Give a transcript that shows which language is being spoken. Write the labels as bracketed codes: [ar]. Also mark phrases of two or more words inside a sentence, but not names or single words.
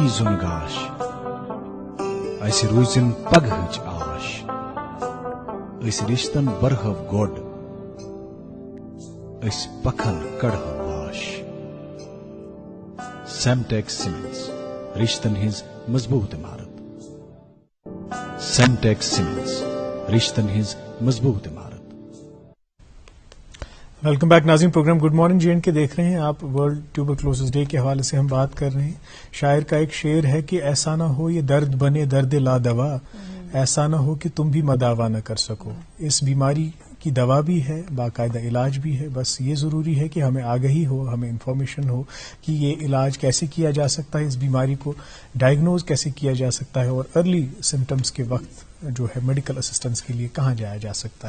[ks] زُن گاش اسہِ روٗزِن پگہٕچ آش أسۍ رِشتن برہو گۄڈ أسۍ پکھن کڑہو واش. سیمٹیک سیمنٹس رشتن ہٕنٛز مضبوٗط عمارت. سیمٹیک سیمنٹس رشتن ہٕنٛز مضبوٗط عمارت. [en] welcome back [ur] ناظرین, پروگرام گڈ مارننگ JNK دیکھ رہے ہیں آپ. ورلڈ ٹیوبرکلوسس ڈے کے حوالے سے ہم بات کر رہے ہیں. شاعر کا ایک شعر ہے کہ ایسا نہ ہو یہ درد بنے درد لا دوا, ایسا نہ ہو کہ تم بھی مداوا نہ کر سکو. اس بیماری کی دوا بھی ہے, باقاعدہ علاج بھی ہے, بس یہ ضروری ہے کہ ہمیں آگہی ہو, ہمیں انفارمیشن ہو کہ یہ علاج کیسے کیا جا سکتا ہے, اس بیماری کو ڈائگنوز کیسے کیا جا سکتا ہے, اور [en] early symptoms [ur] کے وقت جو ہے [en] medical assistance [ur] کے لیے کہاں جایا جا سکتا ہے.